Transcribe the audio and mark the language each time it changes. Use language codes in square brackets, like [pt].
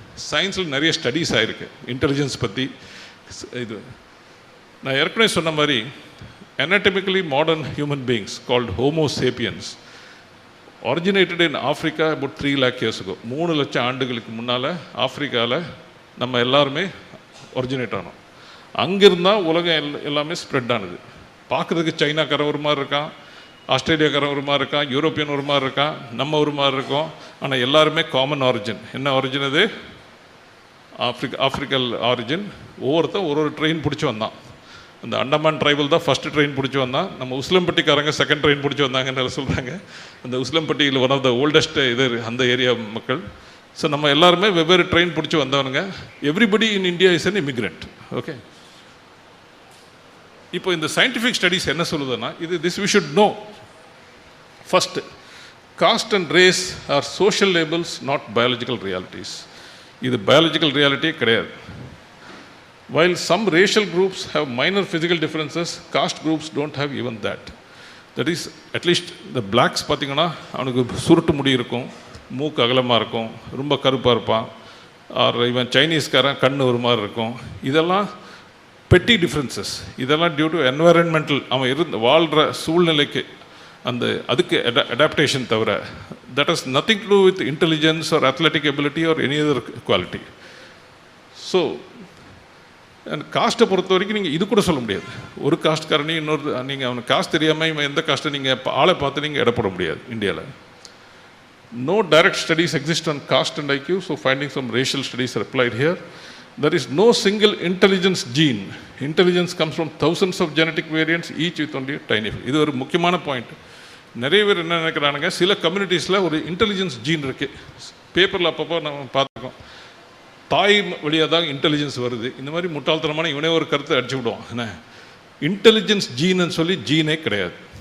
[ta] சயின்ஸில் நிறைய ஸ்டடீஸ் ஆகிருக்கு இன்டெலிஜென்ஸ் பற்றி. இது நான் ஏற்கனவே சொன்ன மாதிரி [en] anatomically modern human beings called Homo sapiens originated in Africa about 3 lakh years ago. [ta] 3 லட்சம் ஆண்டுகளுக்கு முன்னால் ஆஃப்ரிக்காவில் நம்ம எல்லாருமே ஒரிஜினேட் ஆனோம். அங்கிருந்தால் உலகம் எல்லாமே ஸ்ப்ரெட் ஆனது. பார்க்குறதுக்கு சைனாக்கார ஒரு மாதிரி இருக்கான், ஆஸ்திரேலியாக்காரன் ஒரு மாதிரி இருக்கான், யூரோப்பியன் ஒரு மாதிரி இருக்கான், நம்ம ஒரு மாதிரி இருக்கோம். ஆனால் எல்லாருமே காமன் ஆரிஜின். என்ன ஆரிஜின் அது? ஆஃப்ரிக்கல் ஆரிஜின். ஒவ்வொருத்தன் ஒரு ட்ரெயின் பிடிச்சி வந்தான். அந்த அண்டமான் ட்ரைபல் தான் ஃபஸ்ட்டு ட்ரெயின் பிடிச்சி வந்தான். நம்ம உஸ்லம்பட்டிக்காரங்க செகண்ட் ட்ரெயின் பிடிச்சி வந்தாங்கன்னு சொல்கிறாங்க. அந்த உஸ்லம்பட்டியில் [en] one of the oldest [ta] இது அந்த ஏரியா மக்கள். ஸோ நம்ம எல்லாருமே வெவ்வேறு ட்ரெயின் பிடிச்சி வந்தவனுங்க. [en] Everybody in India is an immigrant. [ta] Okay, இப்போ இந்த சயின்டிஃபிக் ஸ்டடீஸ் என்ன சொல்லுதுன்னா, [en] This we should know. First, caste and race are social labels, not biological realities. [ta] இது பயாலஜிக்கல் ரியாலிட்டியே கிடையாது. [en] While some racial groups have minor physical differences, caste groups don't have even that. That is, at least the blacks [ta] பார்த்திங்கன்னா அவனுக்கு சுருட்டு முடி இருக்கும், மூக்கு அகலமாக இருக்கும், ரொம்ப கருப்பாக இருப்பான். ஆர் இவன் சைனீஸ்காரன் கண்ணு ஒரு மாதிரி இருக்கும். இதெல்லாம் பெட்டி டிஃப்ரென்சஸ். இதெல்லாம் டியூ டு என்வாரன்மெண்டல், அவன் வாழ்கிற சூழ்நிலைக்கு அதுக்கு அடாப்டேஷன் தவிர, [en] That is nothing to do with intelligence or athletic ability or any other quality. [ta] So காஸ்ட்டை பொறுத்த வரைக்கும் நீங்கள் இது கூட சொல்ல முடியாது. ஒரு காஸ்ட்காரனையும் இன்னொரு நீங்கள் அவனுக்கு காஸ்ட் தெரியாமல் இவன் எந்த காஸ்ட்டை நீங்கள் ஆளை பார்த்து நீங்கள் இடப்பட முடியாது இந்தியாவில். [en] No direct studies exist on caste and IQ. So finding some racial studies are applied here. There is no single intelligence gene. Intelligence comes from thousands of genetic variants, each with only a tiny. [ta] இது ஒரு முக்கியமான point. நிறைய பேர் என்ன நினைக்கிறானுங்க, சில கம்யூனிட்டிஸில் ஒரு intelligence gene இருக்குது. பேப்பரில் அப்பப்போ நம்ம பார்த்துருக்கோம், தாய் வழியாக தான் இன்டெலிஜென்ஸ் வருது. இந்த மாதிரி முட்டாள்தனமான இவனே ஒரு கருத்தை அடிச்சு விடுவோம். என்ன இன்டெலிஜென்ஸ் ஜீன்னு சொல்லி ஜீனே கிடையாது.